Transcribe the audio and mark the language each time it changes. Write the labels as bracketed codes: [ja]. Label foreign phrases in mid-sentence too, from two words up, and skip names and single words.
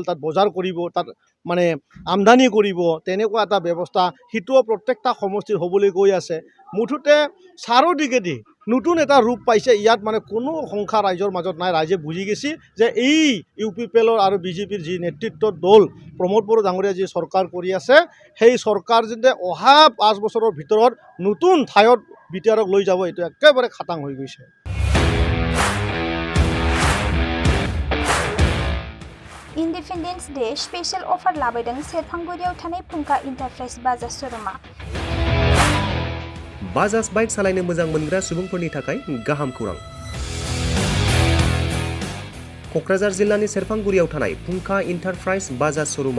[as] তাত বজাৰ কৰিব তাত মানে আমদানি কৰিব তেনেকুৱা এটা ব্যৱস্থা সিটোও প্ৰত্যেকটা সমষ্টিৰ হ'বলৈ গৈ আছে মুঠতে চাৰিওদিগেদি নতুন এটা ৰূপ পাইছে ইয়াত মানে কোনো সংখ্যা ৰাইজৰ মাজত নাই ৰাইজে বুজি গৈছে যে এই UPPLৰ আৰু বিজেপিৰ যি নেতৃত্বৰ দল প্ৰমোদ বড়ো ডাঙৰীয়া যি চৰকাৰ কৰি আছে সেই চৰকাৰ যেনে অহা 5 বছৰৰ ভিতৰত নতুন ঠাইত বিটিআৰক লৈ যাব এইটো একেবাৰে খাটাং হৈ গৈছে [en] Independence Day special [brx] अफार लाबोदों सेरफांगुरियाव थानाय फुंखा इन्टारप्राइज बाजाज शोरूमा बाजाज बाइक सालायनो मोजां मोनग्रा सुबुंफोरनि थाखाय गाहाम खौरां क'क्राझार जिल्लानि सेरफांगुरियाव थानाय फुंखा इन्टारप्राइज बाजाज शोरूमा